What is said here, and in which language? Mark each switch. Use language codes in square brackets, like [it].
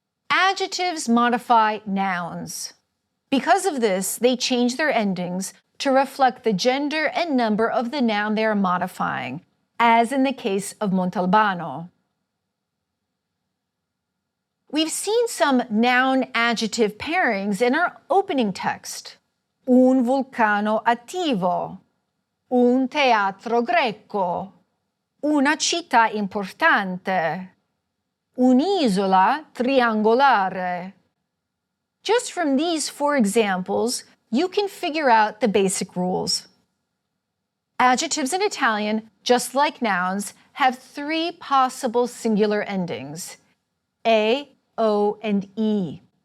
[en] Adjectives modify nouns. Because of this, they change their endings to reflect the gender and number of the noun they are modifying, as in the case of Montalbano. We've seen some noun-adjective pairings in our opening text. [it] Un vulcano attivo, un teatro greco, una città importante, un'isola triangolare. [en] Just from these 4 examples, you can figure out the basic rules. Adjectives in Italian, just like nouns, have 3 possible singular endings: A, O, and E.